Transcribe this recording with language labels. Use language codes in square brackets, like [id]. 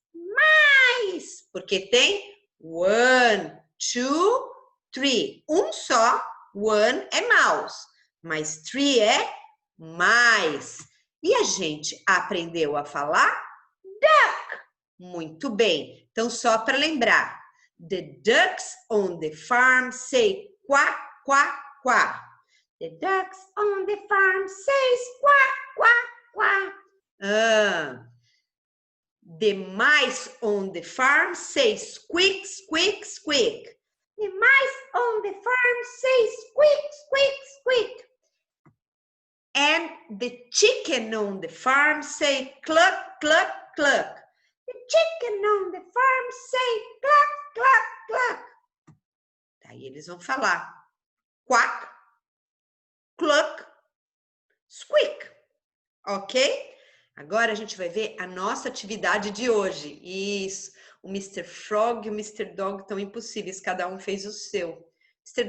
[pt] Mais. Porque tem 1, 2, 3. Um só. 1 é mouse. Mas 3 é mais. E a gente aprendeu a falar duck. Muito bem. Então, só para lembrar. [en] The ducks on the farm say quack, quack, quack. The ducks on the farm say quack, quack, quack. The mice on the farm say squeak, squeak, squeak. The mice on the farm say squeak, squeak, squeak. And the chicken on the farm say cluck, cluck, cluck. The chicken on the farm say cluck, cluck, cluck. [pt] Daí eles vão falar quack, cluck, squeak. Ok? Agora a gente vai ver a nossa atividade de hoje. Isso. O Mr. Frog e o Mr. Dog estão impossíveis. Cada um fez o seu. Mr.